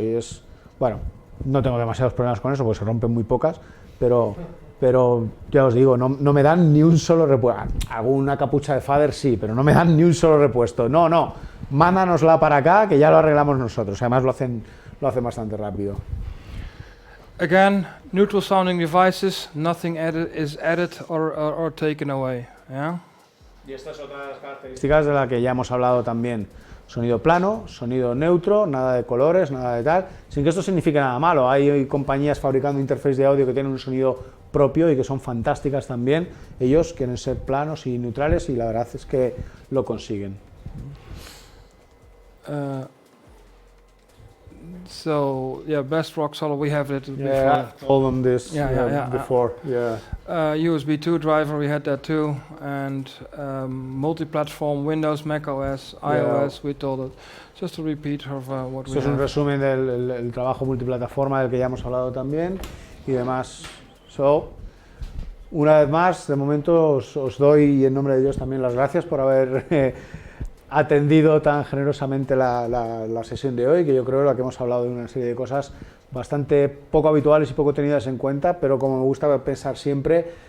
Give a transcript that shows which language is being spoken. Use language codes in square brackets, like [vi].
[es] Y es, bueno, no tengo demasiados problemas con eso porque se rompen muy pocas, pero ya os digo, no me dan ni un solo repuesto. Hago una capucha de fader, sí, pero no me dan ni un solo repuesto. No, mándanosla para acá que ya lo arreglamos nosotros. Además lo hacen bastante rápido. [en] Again, neutral sounding devices, nothing is added or taken away. Yeah? [es] Y esta es otra de las características de la que ya hemos hablado también. Sonido plano, sonido neutro, nada de colores, nada de tal, sin que esto signifique nada malo. Hay compañías fabricando interfaces de audio que tienen un sonido propio y que son fantásticas también. Ellos quieren ser planos y neutrales y la verdad es que lo consiguen. [en] So yeah, best rock solid. We have it before. Yeah, I told them this before. USB 2 driver, we had that too, and multi-platform, Windows, Mac OS, iOS. We told it. Just to repeat of what we have. [es] Es un resumen del trabajo multiplataforma del que ya hemos hablado también y demás. Una vez más, de momento os doy en nombre de Dios también las gracias por haber atendido tan generosamente la sesión de hoy, que yo creo que hemos hablado de una serie de cosas bastante poco habituales y poco tenidas en cuenta, pero como me gusta pensar siempre,